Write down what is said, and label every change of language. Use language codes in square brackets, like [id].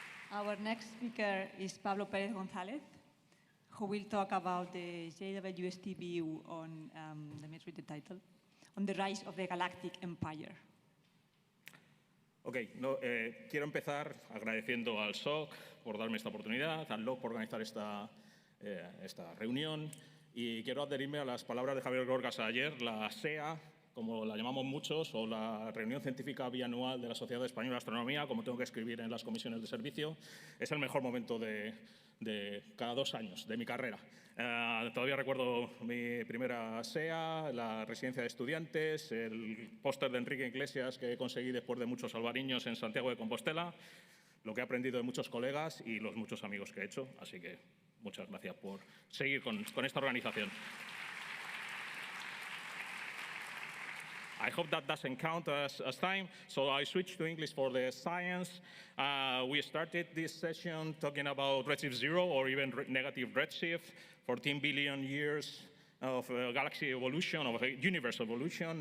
[en] Our next speaker is Pablo Pérez-González, who will talk about the JWST view on, let me read the title, on the rise of the galactic empire. [es] Ok, quiero empezar agradeciendo al SOC por darme esta oportunidad, al LOC por organizar esta reunión, y quiero adherirme a las palabras de Javier Gorgas ayer. La SEA, como la llamamos muchos, o la Reunión Científica Bianual de la Sociedad Española de Astronomía, como tengo que escribir en las comisiones de servicio, es el mejor momento de cada 2 años de mi carrera. Todavía recuerdo mi primera SEA, la residencia de estudiantes, el póster de Enrique Iglesias que conseguí después de muchos albariños en Santiago de Compostela, lo que he aprendido de muchos colegas y los muchos amigos que he hecho. Así que muchas gracias por seguir con esta organización. [en] I hope that doesn't count as time, so I switched to English for the science. We started this session talking about redshift 0 or even negative redshift, 14 billion years of galaxy evolution, of universe evolution.